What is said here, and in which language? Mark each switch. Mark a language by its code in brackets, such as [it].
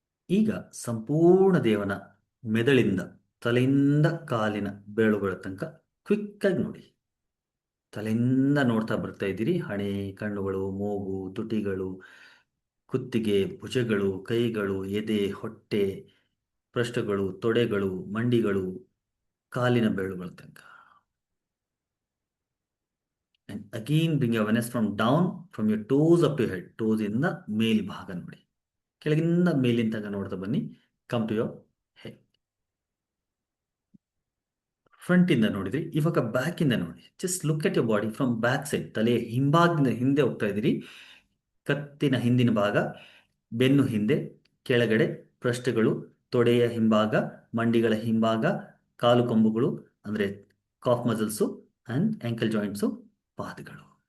[kn] ಈಗ ಸಂಪೂರ್ಣ ದೇವನ ಮೆದುಳಿಂದ, ತಲೆಯಿಂದ ಕಾಲಿನ ಬೆರಳುಗಳ ತನಕ ಕ್ವಿಕ್ ಆಗಿ ನೋಡಿ. ತಲೆಯಿಂದ ನೋಡ್ತಾ ಬರ್ತಾ ಇದ್ದೀರಿ. ಹಣೆ, ಕಣ್ಣುಗಳು, ಮೂಗು, ತುಟಿಗಳು, ಕುತ್ತಿಗೆ, ಭುಜಗಳು, ಕೈಗಳು, ಎದೆ, ಹೊಟ್ಟೆ, ಪೃಷ್ಠಗಳು, ತೊಡೆಗಳು, ಮಂಡಿಗಳು, ಕಾಲಿನ ಬೆರಳುಗಳ ತನಕ. [en] And again bring your awareness from down, from your toes up to your head. [kn] Toes ಇಂದ ಮೇಲ್ಭಾಗ ನೋಡಿ, ಕೆಳಗಿಂದ ಮೇಲಿನ ತನಕ ನೋಡ್ತಾ ಬನ್ನಿ. [en] Come to your head. [kn] Front ಇಂದ ನೋಡಿದ್ರಿ, ಇವಾಗ ಬ್ಯಾಕ್ ಇಂದ ನೋಡಿ. [en] Just look at your body from back side. [kn] ತಲೆ ಹಿಂಭಾಗದಿಂದ ಹಿಂದೆ ಹೋಗ್ತಾ ಇದ್ದೀರಿ. ಕತ್ತಿನ ಹಿಂದಿನ ಭಾಗ, ಬೆನ್ನು ಹಿಂದೆ, ಕೆಳಗಡೆ, ಪೃಷ್ಠಗಳು, ತೊಡೆಯ ಹಿಂಭಾಗ, ಮಂಡಿಗಳ ಹಿಂಭಾಗ, ಕಾಲು ಕೊಂಬುಗಳು ಅಂದರೆ calf muscles and ankle joints, ಪಾದಗಳು.